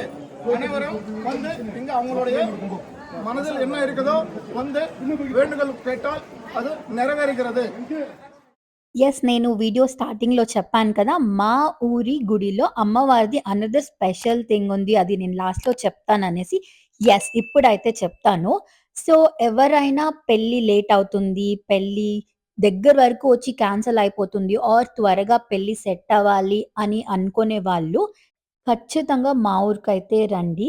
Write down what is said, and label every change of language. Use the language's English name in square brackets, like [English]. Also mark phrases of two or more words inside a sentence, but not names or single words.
[Tamil] அனைவரும் வந்து இங்க அவங்களுடைய மனதில் என்ன இருக்குதோ வந்து வேண்டுதல் கேட்டால் அது நிறைவேறுகிறது. [Telugu] యెస్. నేను వీడియో స్టార్టింగ్‌లో చెప్పాను కదా! మా ఊరి గుడిలో అమ్మవారిది [English] another special thing [Telugu] ఉంది. అది నేను లాస్ట్‌లో చెప్తాననేసి. యెస్. ఇప్పుడైతే చెప్తాను. సో, ఎవరైనా పెళ్లి లేట్ అవుతుంది, పెళ్లి దగ్గర వరకు వచ్చి క్యాన్సెల్ అయిపోతుంది ఆర్ త్వరగా పెళ్లి సెట్ అవ్వాలి అని అనుకునే వాళ్ళు ఖచ్చితంగా మా ఊరికైతే రండి.